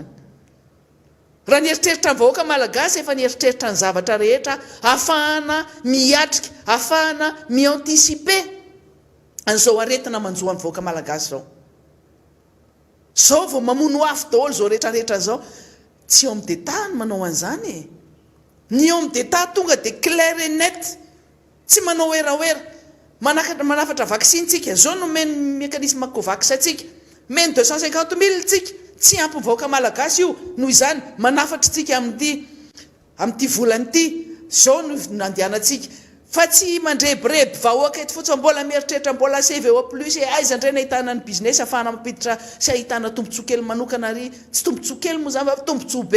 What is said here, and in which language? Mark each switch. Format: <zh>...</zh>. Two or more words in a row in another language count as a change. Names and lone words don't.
<mg>Raha nieritreritra ny vahoaka malagasy efa nieritreritra ny zavatra rehetra ahafahana miatrika, ahafahana mianticiper an'izao aretina manjoa ny vahoaka malagasy zao. Zao vao mamono afo daholo zao rehetrarehetra zao, tsy</mg> <fr>homme d'état</fr> <mg>no manao an'izany e.</mg> <fr>Ny homme d'état</fr> <mg>tonga dia</mg> <fr>clair et net,</fr> <mg>tsy manao eraoera. Manafatra vaccine tsika, zao no meny mécanisme Covax atsika, meny 250 000 tsika, tsy ampy vahoaka malagasy io. Noho izany manafatra tsika amin'ity volany ity, zao no nandehanantsika. Fa tsy mandrebreby vahoaka eto fotsiny, mbola mieritreritra, mbola CVO plus aiza indray nahitana ny business ahafahana mampiditra sy ahitana tombontsoa kely manokana ary tsy tombontsoa kely moa zany fa tombontsoa be.</mg>